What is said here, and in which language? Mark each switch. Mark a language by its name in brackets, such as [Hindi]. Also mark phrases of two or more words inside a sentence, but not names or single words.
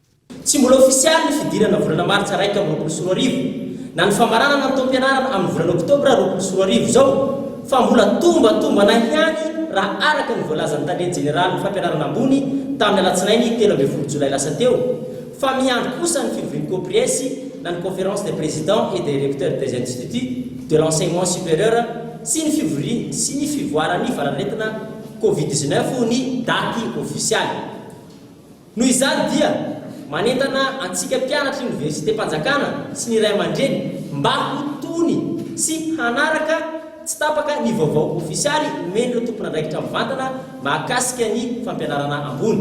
[Malagasy] tsy mbola ofisialy ny fidirana volana maritsa raika amin'ny 2021 na ny famarana na taom-pianarana amin'ny volana oktobra 2021 zao fa mbola tombatombana ihany raha araka ny voalazan'ny tanteny jeneraly ny fampianarana ambony tamin'ny alatsinainy 13 jolay lasa teo fa miandry kosa ny fivoriany kopriesy na ny [French] conférence des présidents et des recteurs des instituts de l'enseignement supérieur [Malagasy] sy ny fivoarany valaretina covid-19 ny daty ofisialy noho izany dia manentana antsika mpianatra université mpanjakana sy ny ray aman-dreny mba ho tony sy hanaraka tsy tapaka ny vaovao ofisialy men'ireo tompona andraikitra mivantana mahakasika ny fampianarana ambony.